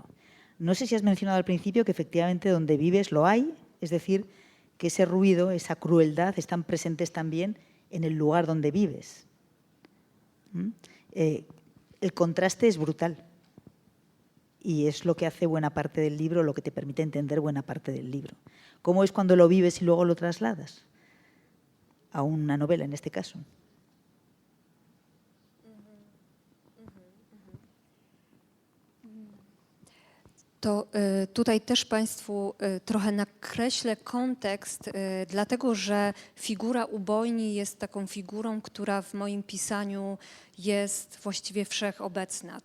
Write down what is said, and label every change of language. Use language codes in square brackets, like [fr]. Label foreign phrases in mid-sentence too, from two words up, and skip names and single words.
[es] No sé si has mencionado al principio que efectivamente donde vives lo hay, es decir, que ese ruido, esa crueldad están presentes también en el lugar donde vives. El contraste es brutal. Y es lo que hace buena parte del libro, lo que te permite entender buena parte del libro. ¿Cómo es cuando lo vives y luego lo trasladas? A una novela, en este caso. [pl] To tutaj też Państwu trochę nakreślę kontekst, dlatego że figura ubojni jest taką figurą, która w moim pisaniu jest właściwie wszechobecna.